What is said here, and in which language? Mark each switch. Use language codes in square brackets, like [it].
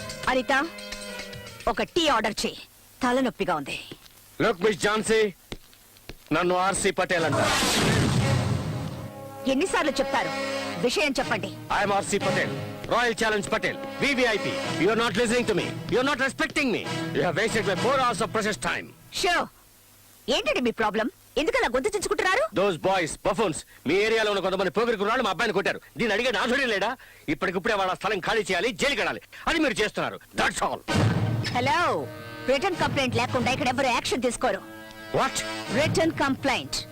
[te] అనిత, ఒక tea order చేయి, తలనొప్పిగా ఉంది. లుక్ మిస్ ఝాన్సీ, నన్ను ఆర్సి పటేల్ అంటారు. ఎన్నిసార్లు చెప్తారు? విషయం చెప్పండి. [en] I'm RC Patel, Royal Challenge Patel, VVIP. You are not listening to me. You are not respecting me. You have wasted my 4 hours of precious time. [te] Show, ఏంటండి మీ ప్రాబ్లం? ఎందుకలా గొంతు చించుకుంటున్నారు? [en] Those boys, buffoons, [te] మీ ఏరియాలో ఉన్న కొంతమంది పోగిరి కుర్రాళ్ళు మా అబ్బాయిని కొట్టారు. దీన్ని అడిగే నాథుడే లేడా? ఇప్పటికిప్పుడే వాళ్ళ స్థలం ఖాళీ చేయాలి, జైలుకి వెళ్ళాలి. అది మీరు చేస్తున్నారు. [en] That's all. [te] Hello, return complaint లేకుండా ఇక్కడ ఎవరు యాక్షన్ తీసుకోరు. [en] What? Return complaint.